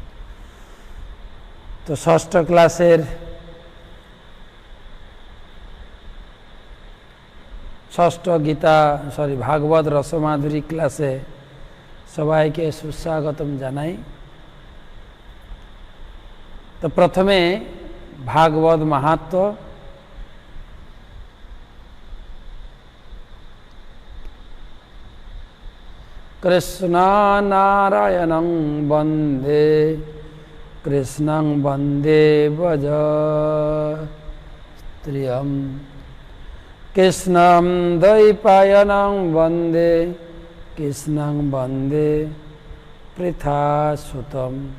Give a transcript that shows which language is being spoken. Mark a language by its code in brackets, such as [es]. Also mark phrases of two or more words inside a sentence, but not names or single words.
[bn] তো ষষ্ঠ ক্লাসের ষষ্ঠ ভাগবত রসমাধুরী ক্লাসে সবাইকে সুস্বাগতম জানাই। তো প্রথমে ভাগবত মাহাত্ম্য [sa] कृष्णनारायणं वन्दे कृष्णं वन्दे भजत्रियं कृष्णं द्वैपायनं वन्दे कृष्णं वन्दे पृथासुतम्।